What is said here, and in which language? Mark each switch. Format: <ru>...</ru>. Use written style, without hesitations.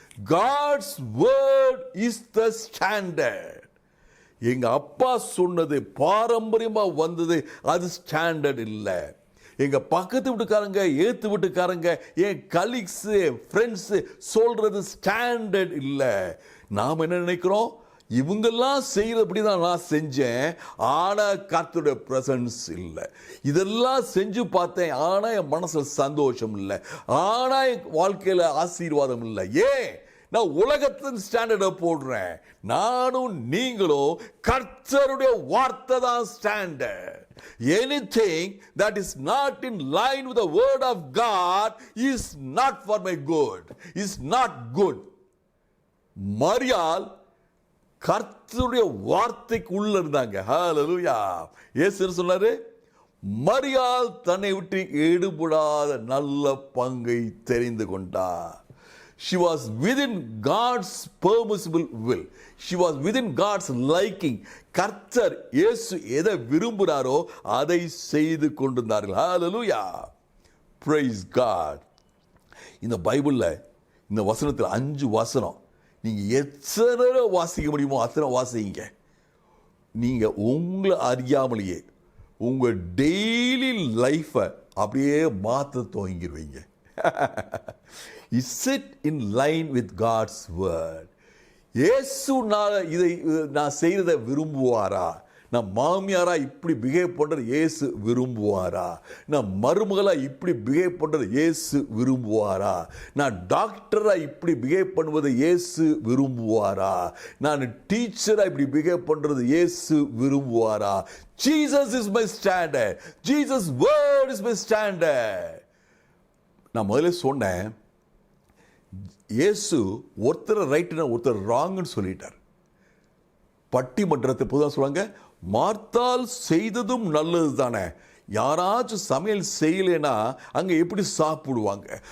<en>God's word is the standard.</en> <ta>எங்க அப்பா சொன்னது பாரம்பரியமா வந்தது, அது ஸ்டாண்டர்ட் இல்லை. எங்க பக்கத்து வீட்டுக்காரங்க, ஏத்து வீட்டுக்காரங்க, என் கலீக்ஸ், ஃப்ரெண்ட்ஸ் சொல்றது ஸ்டாண்டர்ட் இல்லை. நாம் என்ன நினைக்கிறோம்? இவங்கெல்லாம் செய்யறபடி தான் நான் செஞ்சேன், ஆனா கர்த்தருடைய பிரசன்ஸ் இல்லை. இதெல்லாம் செஞ்சு பார்த்தேன், ஆனா என் மனசுல சந்தோஷம் இல்லை, ஆனா என் வாழ்க்கையில ஆசீர்வாதம் இல்லை. ஏன்? நான் உலகத்தின் ஸ்டாண்டர்டை போடுறேன். நானும் நீங்களும் கர்த்தருடைய வார்த்தை தான் standard.</ta> <en>Anything that is not in line with the word of God is not for my good, is not good.</en> <ta>மரியாள் கர்த்தருடைய வார்த்தைக்கு உள்ள இருந்தாங்க. ஹalleluya. இயேசு சொன்னாரு, மரியாள் தன்னை விட்டு எடுபடாத நல்ல பங்கை தெரிந்து கொண்டார்.</ta> <en>She was within God's permissible will. She was within God's liking.</en> <ta>கர்த்தர் இயேசு எதை விரும்புகிறாரோ அதை செய்து கொண்டிருந்தார்கள். ஹalleluya.</ta> <en>Praise God.</en> <ta>இந்த பைபிள்ல இந்த வசனத்தில் 5 வசனம் நீங்க எத்தனை வாசிக்க முடியுமோ அத்தனை வாசிங்க. நீங்க உங்களை அறியாமலேயே உங்க டெய்லி லைஃபை அப்படியே மாற்ற துவங்கிடுவீங்க.</ta> <en>Is it in line with God's word?</en> <ta>இயேசு இதை நான் செய்யறதை விரும்புவாரா? நான் மாமியாரா இப்படி பிஹேவ் பண்றது இயேசு விரும்புவாரா? நான் மருமகளா இப்படி பிஹேவ் பண்றது இயேசு விரும்புவாரா? நான் டாக்டரா இப்படி பிஹேவ் பண்ணுவது இயேசு விரும்புவாரா? நான் டீச்சரா இப்படி பிஹேவ் பண்றது இயேசு விரும்புவாரா?</ta> <en>Jesus is my standard. Jesus' word is my standard.</en> <ta>நான் முதல்ல சொன்னேன், இயேசு ஒருத்தர் ரைட்டுனா ஒருத்தர் ராங்னு சொல்லிட்டார். பட்டிமன்றத்தை பொதுவாக சொல்லுவாங்க, மார்த்தாள் செய்ததும் நல்லது தானே, யாராச்சும் சமையல் செய்யலைன்னா அங்கே எப்படி சாப்பிடுவாங்க?</ta>